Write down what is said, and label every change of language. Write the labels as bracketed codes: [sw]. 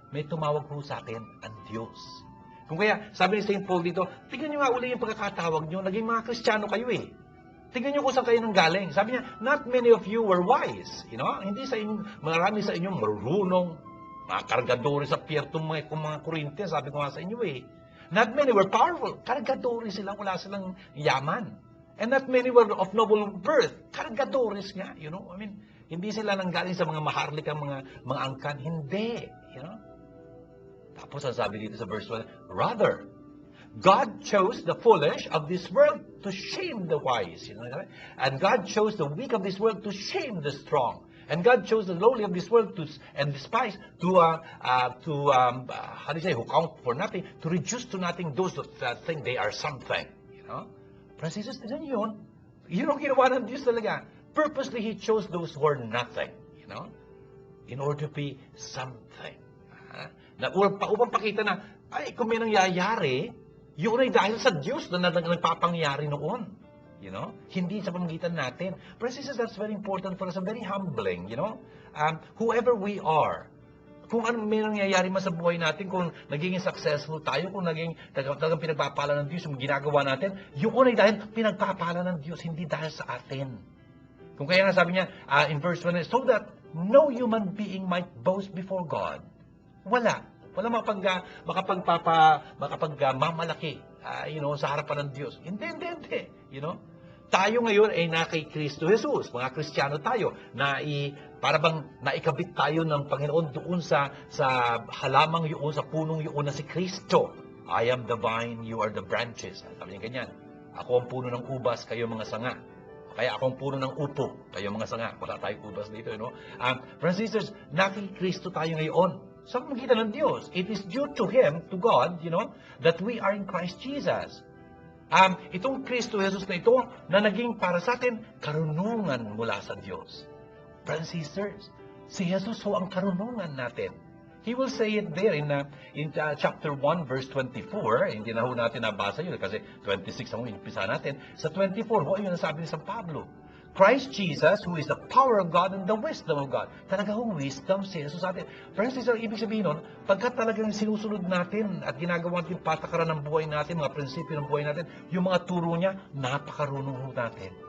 [tl] May tumawag po sa atin, ang Diyos. Kung kaya, sabi ni St. Paul dito, tingnan nyo nga uli yung pagkakatawag nyo, naging mga Kristiyano kayo eh. Tingnan nyo kung saan kayo nang galing. Sabi niya, [en] not many of you were wise. [tl] Hindi sa inyo, marami sa inyo marunong, mga kargadori sa piertong mga Korintians, sabi ko nga sa inyo eh. [en] Not many were powerful. [tl] Kargadori sila, wala silang yaman. [en] And not many were of noble birth. [tl] Kargadores nga, hindi sila nanggaling sa mga maharlikang mga angkan. Hindi, Tapos ang sabi dito sa verse 1, rather, [en] God chose the foolish of this world to shame the wise. You know, and God chose the weak of this world to shame the strong. And God chose the lowly of this world and despised how do you say, who count for nothing, to reduce to nothing those that think they are something. You know? [tl] Francis, tignan niyo yun. Yun ang ginawa ng Diyos talaga. [en] Purposely, He chose those who are nothing. You know? In order to be something. [tl] Upang pakita na, ay, kung may nangyayari, yun ay dahil sa Diyos na nagpapangyari noon. [en] You know? [tl] Hindi sa pamagitan natin. [en] But sisters, that's very important for us and very humbling, you know? [tl] Whoever we are, kung ano may nangyayari man sa buhay natin, kung naging successful tayo, kung talagang pinagpapala ng Diyos yung ginagawa natin, yun ay dahil pinagpapala ng Diyos, hindi dahil sa atin. Kung kaya nga sabi niya [en] in verse 1, so that no human being might boast before God. [tl] Wala makapagmamalaki, [en] you know, [tl] sa harapan ng Diyos. Hindi. You know? Tayo ngayon ay na kay Kristo Jesus. Mga Kristiyano tayo. Para bang naikabit tayo ng Panginoon doon sa halamang yun, sa punong yun na si Kristo. [en] I am the vine, you are the branches. [tl] Sabi niya ganyan. Ako ang puno ng ubas, kayo mga sanga. Kaya akong puno ng upo, kayo mga sanga. Wala tayong ubas dito, [en] you know. Brothers and sisters, [tl] na kay Kristo tayo ngayon. Sa pamagitan ng Diyos. [en] It is due to Him, to God, you know, that we are in Christ Jesus. [tl] Itong Kristo Jesus na ito, na naging para sa atin, karunungan mula sa Diyos. [en] Brothers and sisters, [tl] si Jesus ho ang karunungan natin. [en] He will say it there in chapter 1, verse 24. [tl] Hindi na ho natin nabasa yun kasi 26 ang umpisa natin. Sa 24, ho, yun ang sabi ni San Pablo. [en] Christ Jesus, who is the power of God and the wisdom of God. [tl] Talaga hong wisdom si Jesus sa atin. Friends, ibig sabihin nun, pagkat talagang sinusunod natin at ginagawa natin patakaran ng buhay natin, mga prinsipyo ng buhay natin, yung mga turo niya, napakarunong ho natin.